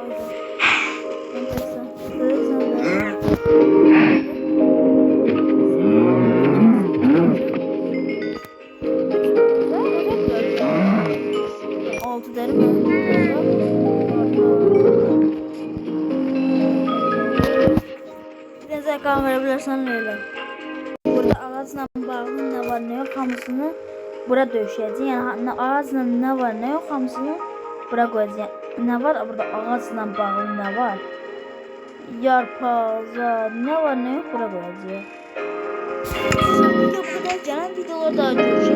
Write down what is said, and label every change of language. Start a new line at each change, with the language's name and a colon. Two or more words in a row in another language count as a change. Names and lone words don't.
Turkish: O yüzden. Enteresan. Altı deri mi? Bir de kan verebilirsen öyle.
Azerbaijani: Burada ağaçla bağlı ne var ne yok hamısını bura döşəyəcək. Yəni ağacla nə var, nə yox hamısını bura qoyacağıq. Nə var burada ağacla bağlı nə var? Yarpaq, zar, nə var, nə yox bura qoyacağıq. Bu qədər gələn videolar daha